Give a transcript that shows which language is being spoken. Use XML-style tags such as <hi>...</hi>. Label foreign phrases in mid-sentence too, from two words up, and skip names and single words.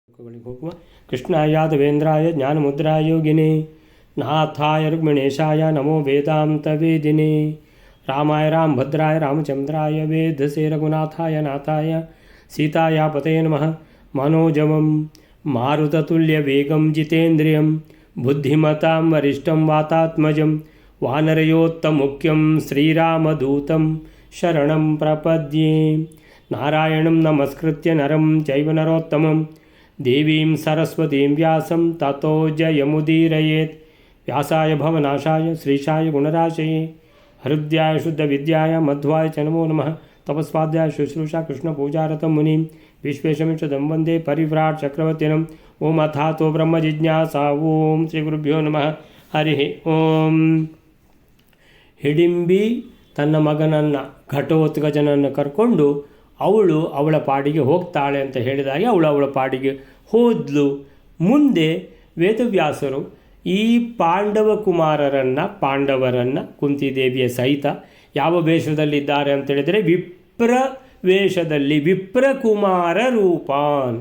<sa>ಹೋಗುವ ಕೃಷ್ಣಾಯ ದೇವೇಂದ್ರಾಯ ಜ್ಞಾನಮುದ್ರಾಯ ಯೋಗಿನೇ ನಾಥಾಯ ರುಕ್ಮಿಣೇಶಾಯ ನಮೋ ವೇದಾಂತ ವೇದಿನೇ ರಾಮಾಯ ರಾಮಭದ್ರಾಯ ರಾಮಚಂದ್ರಾಯ ವೇದಸೇ ರಘುನಾಥಾಯ ನಾಥಾಯ ಸೀತಾಯ ಪತಯೇ ನಮಃ ಮನೋಜವಂ ಮಾರುತತುಲ್ಯವೇಗಂ ಜಿತೇಂದ್ರಿಯಂ ಬುದ್ಧಿಮತಾಂ ವರಿಷ್ಠಂ ವಾತಾತ್ಮಜಂ ವಾನರಯೋತ್ತಮುಖ್ಯಂ ಶ್ರೀರಾಮದೂತಂ ಶರಣಂ ಪ್ರಪದ್ಯೆ ನಾರಾಯಣಂ ನಮಸ್ಕೃತ್ಯ ನರಂ ಚೈವ ನರೋತ್ತಮಂ ದೇವೀಂ ಸರಸ್ವತೀಂ ವ್ಯಾಸಂ ತತೋ ಜಯಮುದೀರಯೇತ್ ವ್ಯಾಸಾಯ ಭವನಾಶಾಯ ಶ್ರೀಶಾಯ ಗುಣರಾಶಯೇ ಹೃದಯಾಯ ಶುದ್ಧವಿದ್ಯಾಯ ಮಧ್ವಾಯ ಚ ನಮೋ ನಮಃ ತಪಸ್ವಾಧ್ಯಾಯ ಶುಶ್ರೂಷಾ ಕೃಷ್ಣಪೂಜಾರತಂ ಮುನಿಂ ವಿಶ್ವೇಶಮಿಷದಂ ವಂದೇ ಪರಿವ್ರಾಟ್ ಚಕ್ರವರ್ತಿನಂ ಓಂ ಅಥಾತೋ ಬ್ರಹ್ಮ ಜಿಜ್ಞಾಸಾ ಓಂ ಶ್ರೀ ಗುರುಭ್ಯೋ ನಮಃ ಹರಿ ಓಂ.</sa> <kn>ಹಿಡಿಂಬಿ ತನ್ನ ಮಗನನ್ನು ಘಟೋತ್ಕಚನನ್ನು ಕರ್ಕೊಂಡು ಅವಳ ಪಾಡಿಗೆ ಹೋಗ್ತಾಳೆ ಅಂತ ಹೇಳಿದಾಗ ಅವಳ ಪಾಡಿಗೆ ಹೋದ್ಲು. ಮುಂದೆ ವೇದವ್ಯಾಸರು ಈ ಪಾಂಡವರನ್ನು ಕುಂತಿದೇವಿಯ ಸಹಿತ ಯಾವ ವೇಷದಲ್ಲಿದ್ದಾರೆ ಅಂತೇಳಿದರೆ ವಿಪ್ರ ವೇಷದಲ್ಲಿ, ವಿಪ್ರಕುಮಾರ ರೂಪಾನ್.</kn>